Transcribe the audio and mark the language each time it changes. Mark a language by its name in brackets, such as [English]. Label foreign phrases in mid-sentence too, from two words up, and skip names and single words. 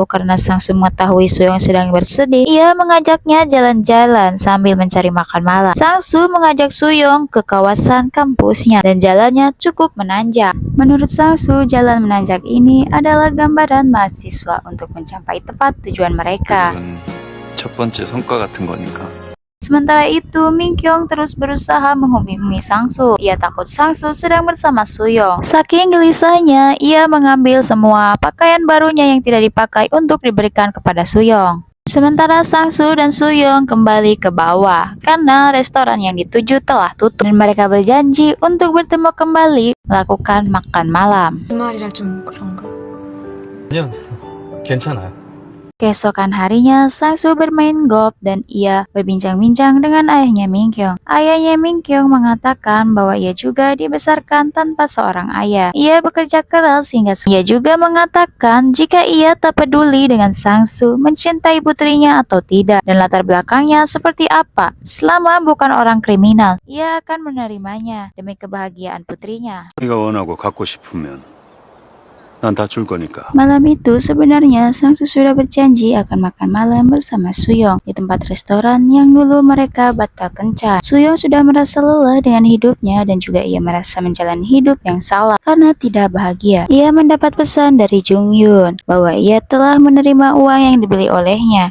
[Indonesian] Karena Sangsu mengetahui Suyong sedang bersedih, ia mengajaknya jalan-jalan sambil mencari makan malam. Sangsu mengajak Suyong ke kawasan kampusnya dan jalannya cukup menanjak. Menurut Sangsu, jalan menanjak ini adalah gambaran mahasiswa untuk mencapai tepat tujuan mereka. [Korean] 첫 번째 성과 같은 거니까. [Indonesian] Sementara itu, Minkyong terus berusaha menghubungi Sangsu. Ia takut Sangsu sedang bersama Suyong. Saking gelisahnya, ia mengambil semua pakaian barunya yang tidak dipakai untuk diberikan kepada Suyong. Sementara Sangsu dan Suyong kembali ke bawah karena restoran yang dituju telah tutup dan mereka berjanji untuk bertemu kembali melakukan makan malam. [Korean] 주말이라 좀 그런가? 아니요, 괜찮아요. [Indonesian] Keesokan harinya, Sangsu bermain golf dan ia berbincang-bincang dengan ayahnya Minkyong. Ayahnya Minkyong mengatakan bahwa ia juga dibesarkan tanpa seorang ayah. Ia bekerja keras hingga ia juga mengatakan jika ia tak peduli dengan Sangsu mencintai putrinya atau tidak dan latar belakangnya seperti apa. Selama bukan orang kriminal, ia akan menerimanya demi kebahagiaan putrinya. [Korean] 네가 원하고 갖고 싶으면 난 다 줄 거니까. [Indonesian] Malam itu sebenarnya Sangsu sudah berjanji akan makan malam bersama Suyong di tempat restoran yang dulu mereka batal kencan. Suyong sudah merasa lelah dengan hidupnya dan juga ia merasa menjalani hidup yang salah karena tidak bahagia. Ia mendapat pesan dari Jung Yun bahwa ia telah menerima uang yang dibeli olehnya.